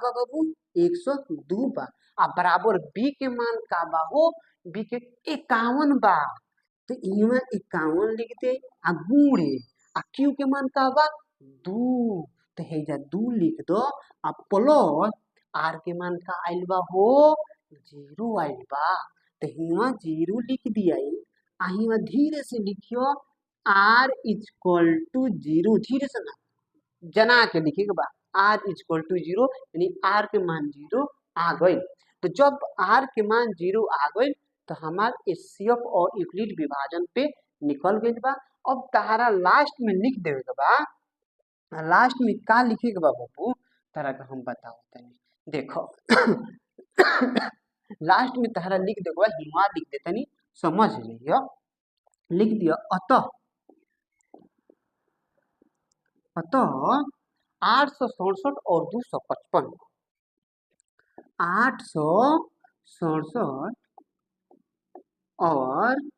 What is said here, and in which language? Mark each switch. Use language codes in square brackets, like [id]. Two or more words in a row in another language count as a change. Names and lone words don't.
[bho] बा बाबू 102 बा, आ बराबर बी के मान का बा हो, बी के 51 बा, तो इहाँ 51 लिख दे आ गुणे आ क्यू के मान का बा 2, तो हेजा 2 लिख दो आ प्लस आर के मान का आइल बा हो 0 आइल बा, तो हिवा 0 लिख दिया, आ हिवा धीरे से लिखियो आर [en] equal to [bho] 0, धीरे से ना जना के लिखे के बा आर [en] equal to [bho] 0, यानी आर के मान 0 आ गई। तो जब आर के मान 0 आ गई तो हमार एचसीएफ और यूक्लिड विभाजन पे निकल गई बा। अब तारा लास्ट में लिख देवे के बा, लास्ट में का लिखे के बा बाबू तारा के हम बताओ तनी, देखो लास्ट में तारा लिख देगा हिमा लिख दे तनी, समझ लियो, लिख दिया अतः 867 और 255, 867 और